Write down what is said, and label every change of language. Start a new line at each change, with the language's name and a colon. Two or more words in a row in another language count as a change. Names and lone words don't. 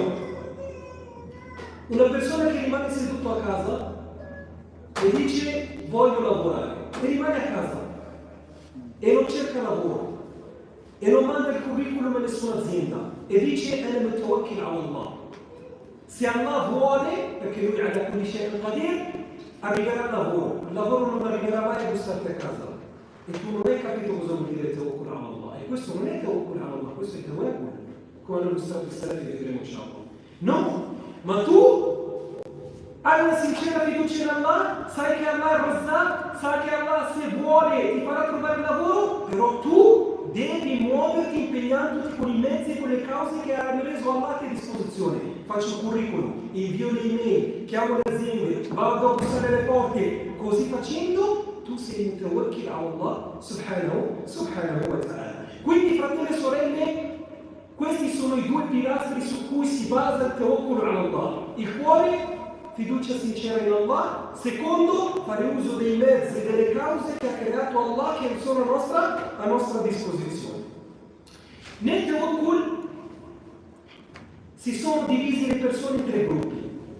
Italian: Una persona che rimane seduto a casa e dice voglio lavorare e rimane a casa e non cerca lavoro e non manda il curriculum a nessuna azienda e dice
Arabic: أنا متوكل على الله.
Italian: Se Allah vuole, perché Lui
Arabic: على كل شيء قدير,
Italian: arriverà al lavoro. Il lavoro non arriverà mai a bustarti a casa e tu non hai capito cosa vuol dire
Arabic: توكل على الله.
Italian: E questo non è
Arabic: توكل على الله,
Italian: questo è tawakkul, come hanno illustrato il salario che vedremo inshallah. No, ma tu hai una sincera fiducia in Allah, sai che Allah è Razzaq, sai che Allah se vuole ti farà trovare lavoro, però tu devi muoverti impegnandoti con i mezzi e con le cause che ha reso Allah a tua disposizione. Faccio un curriculum, invio le email, chiamo le aziende, vado a bussare le porte. Così facendo tu sei
Arabic: متوكل على الله سبحانه وتعالى.
Italian: Quindi fratelli e sorelle, questi sono i due pilastri su cui si basa il
Arabic: توكل على الله.
Italian: Il cuore, fiducia sincera in Allah. Secondo, fare uso dei mezzi e delle cause che ha creato Allah, che sono a nostra disposizione. Nel tawakkul si sono divisi le persone in tre gruppi.